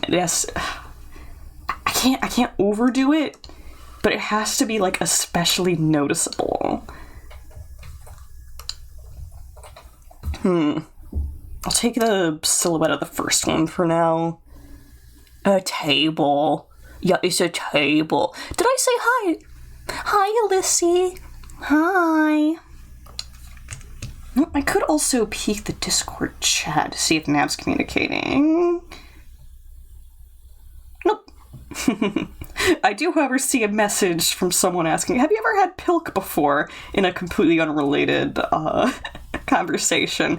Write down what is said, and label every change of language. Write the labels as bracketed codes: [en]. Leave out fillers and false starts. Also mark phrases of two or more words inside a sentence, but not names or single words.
[en] Yes, I can't overdo it, but it has to be, like, especially noticeable. I'll take the silhouette of the first one for now. A table. Yeah, it's a table. Did I say hi? Hi, Alyssy. Hi. I could also peek the Discord chat to see if Nav's communicating. Nope. I do, however, see a message from someone asking, have you ever had Pilk before, in a completely unrelated conversation?